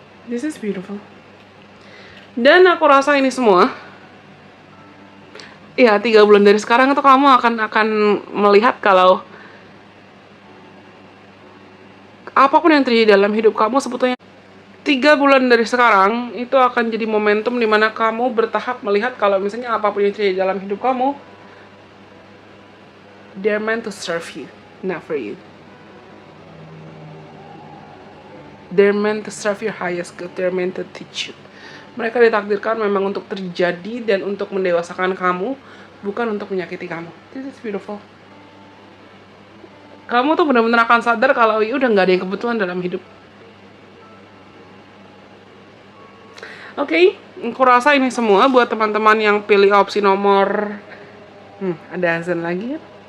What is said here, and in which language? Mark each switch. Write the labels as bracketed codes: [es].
[en] This is beautiful. [id] Dan aku rasa ini semua, ya 3 bulan dari sekarang itu kamu akan melihat kalau apapun yang terjadi dalam hidup kamu sebetulnya 3 bulan dari sekarang itu akan jadi momentum dimana kamu bertahap melihat kalau misalnya apapun yang terjadi dalam hidup kamu, [en] they're meant to serve you, not for you. They're meant to serve your highest good, they're meant to teach you. [id] Mereka ditakdirkan memang untuk terjadi dan untuk mendewasakan kamu, bukan untuk menyakiti kamu. [en] This is beautiful. [id] Kamu tuh benar-benar akan sadar kalau udah nggak ada yang kebetulan dalam hidup. Oke, aku rasa ini semua buat teman-teman yang pilih opsi nomor ada azan lagi ya.